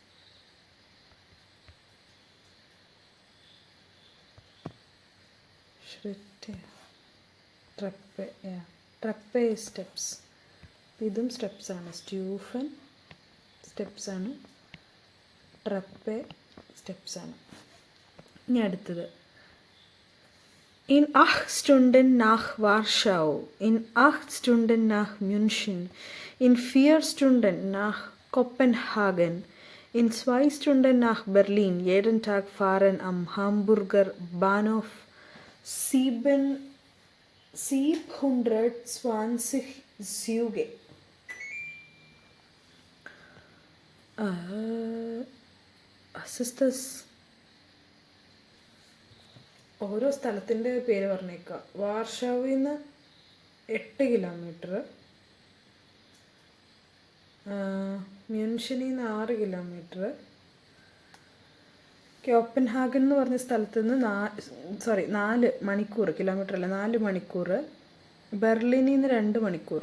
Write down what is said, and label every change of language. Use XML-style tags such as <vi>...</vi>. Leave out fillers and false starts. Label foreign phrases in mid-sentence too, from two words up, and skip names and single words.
<de>ട്രപ്പേ സ്റ്റെപ്സ്.</de> <ml>ഇതും സ്റ്റെപ്സാണ്. സ്റ്റ്യൂഫൻ സ്റ്റെപ്സാണ്, ട്രപ്പേ സ്റ്റെപ്സാണ്. ഇനി അടുത്തത്</ml> <de>In 8 Stunden nach Warschau, in 8 Stunden nach München, in 4 Stunden nach Kopenhagen, in 2 Stunden nach Berlin. Jeden Tag fahren am Hamburger Bahnhof 720 Züge. Was ist das?</de> <ml>ഓരോ സ്ഥലത്തിൻ്റെ പേര് പറഞ്ഞേക്കുക. വാർഷാവിൽ നിന്ന് 8 കിലോമീറ്റർ, മ്യൂൻഷനിൽ നിന്ന് 6 കിലോമീറ്റർ, കോപ്പൻഹാഗൻ എന്ന് പറഞ്ഞ സ്ഥലത്ത് നിന്ന് 4 മണിക്കൂർ, കിലോമീറ്റർ അല്ല 4 മണിക്കൂർ, ബെർലിനിൽ നിന്ന് 2 മണിക്കൂർ.</ml>